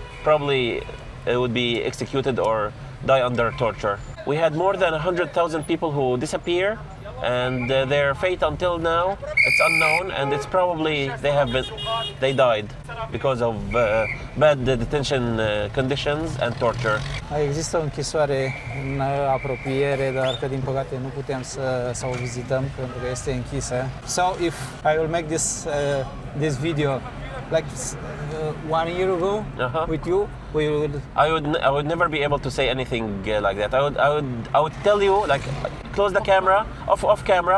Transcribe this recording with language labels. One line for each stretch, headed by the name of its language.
English: Probably would be executed or die under torture. We had more than 100,000 people who disappear, and their fate until now it's unknown, and it's probably they died because of bad detention conditions and torture.
Romanian: Există o închisoare în apropiere, dar că din păcate nu putem să o vizităm pentru că este închisă.
English: So if I will make this video like 1 year ago with you, I would never be able to say anything like that. I would tell you, like, close the camera, off camera.